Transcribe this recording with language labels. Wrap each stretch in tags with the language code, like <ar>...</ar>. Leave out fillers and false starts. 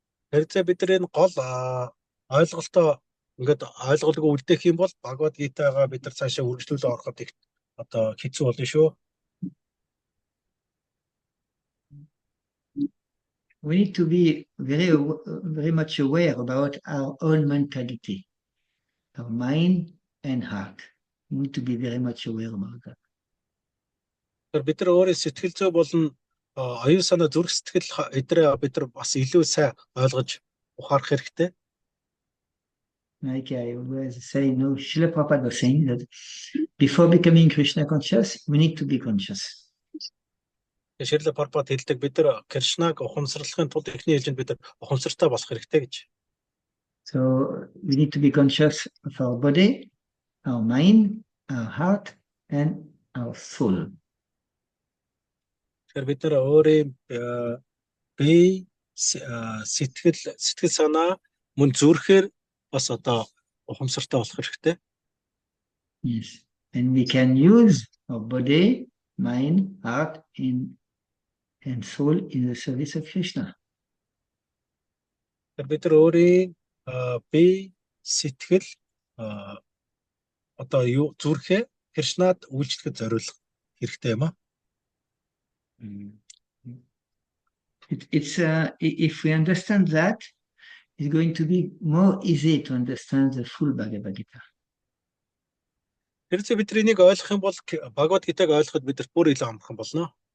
<mn>Тэр зэ бид нар энэ гол ойлголтоо ингээд ойлголгүй үлдээх юм бол Бхагавад Гитагаа бид нар цаашаа үргэлжлүүлээ ороход их одоо хэцүү болно шүү.</mn> <en>We need to be very much aware about our own mentality, our mind and heart. We need to be very much aware about that.</en> <mn>Тэр бид нар өөрийн сэтгэл зүй болон оюун санаа зүрх сэтгэл эдрээ бид нар бас илүү сайн ойлгож ухаарах хэрэгтэй.</mn> <en>Like I always say, no, Srila Prabhupada was saying that before becoming Krishna conscious, we need to be conscious.</en> <mn>Ширлэ Прабхупад хэлдэг бид нар Кришнаг ухамсарлахын тулд эхний ээлжинд бид нар ухамсартай болох хэрэгтэй гэж.</mn> <en>So we need to be conscious of our body, our mind, our heart, and our soul.</en> <mn>Тэгэхээр бид нар өөрийн бие, сэтгэл санаа мөн зүрхээр бас одоо ухамсартай болох хэрэгтэй.</mn> <en>Yes. And we can use our body, mind, heart, and soul in the service of Krishna.</en> <mn>Тэгэхээр бид нар өөрийн бие, сэтгэл одоо зүрхээ Кришнад үйлчлэхэд зориулах хэрэгтэй юм аа.</mn> <en>If we understand that, it's going to be more easy to understand the full Bhagavad Gita.</en> <mn>Хэрвээ бид энийг ойлгох юм бол Бхагавад Гитаг ойлгоход бидэрт бүр илүү амархан болно.</mn>